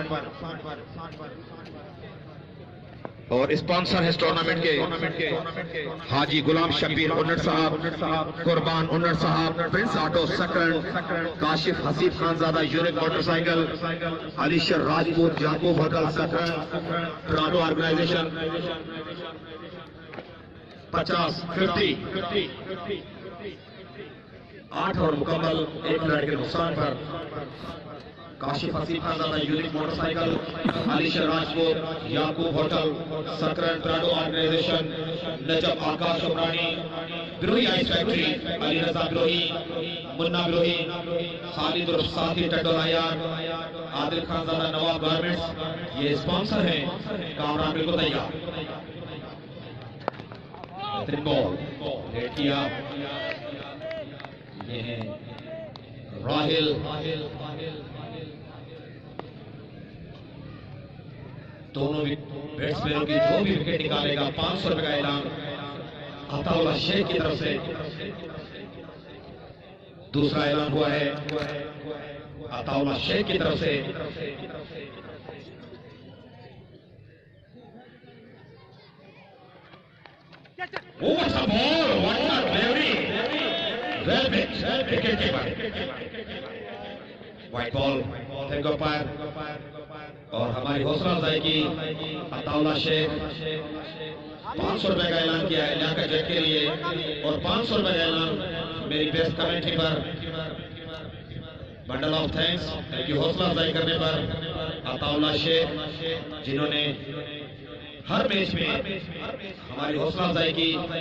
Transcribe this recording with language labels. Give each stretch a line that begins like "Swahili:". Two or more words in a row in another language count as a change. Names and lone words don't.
Urdu: اور اسپانسر ہے اس ٹورنامنٹ کے حاجی غلام شبیر انر صاحب، قربان انر صاحب، پرنس آٹو سکرنڈ، کاشف حسیب خانزادہ، یونیک موٹرسائیکل، علی شیر راجپوت، یعقوب ہوٹل سکرنڈ، پراڈو آرگنائزیشن. 50 8 اوور مکمل، ایک کھلاڑی کے نقصان پر. काशिफ हसीब खानजादा, यूनिक मोटरसाइकिल, अलीशर राजपूत, याकूब होटल सकरंड, पिराडो ऑर्गेनाइजेशन, नजम आकाश अमरानी, बिरोही आइस फैक्ट्री, अली रजा बिरोही, मुन्ना बिरोही, خالد اور ساتھی ٹٹورایار، عادل خان زادہ نواب گارمنٹس، یہ اسپانسر ہیں. کامران بالکل تیار، بہترین بال ریڈ کیا. یہ ہے راحیل، دونوں بیٹسمینوں کی جو بھی وکٹ نکالے گا 500 روپے کا اعلان عطاءاللہ شیخ کی طرف سے. دوسرا اعلان ہوا ہے عطاءاللہ شیخ کی طرف سے.
English: What's the ball? What a delivery! Well picked. Wicket keeper. White ball. Thank you, umpire.
Urdu: اور ہماری حوصلہ افزائی کی عطاءاللہ شیخ 500 روپے کا اعلان کیا ہے لیاقت جٹ کے لیے، اور 500 روپے کا اعلان میری
English: best commentary
Urdu: پر.
English: bundle of thanks, thank you
Urdu: حوصلہ افزائی کرنے پر عطاءاللہ شیخ، جنہوں نے ہر میچ میں ہماری حوصلہ افزائی کی.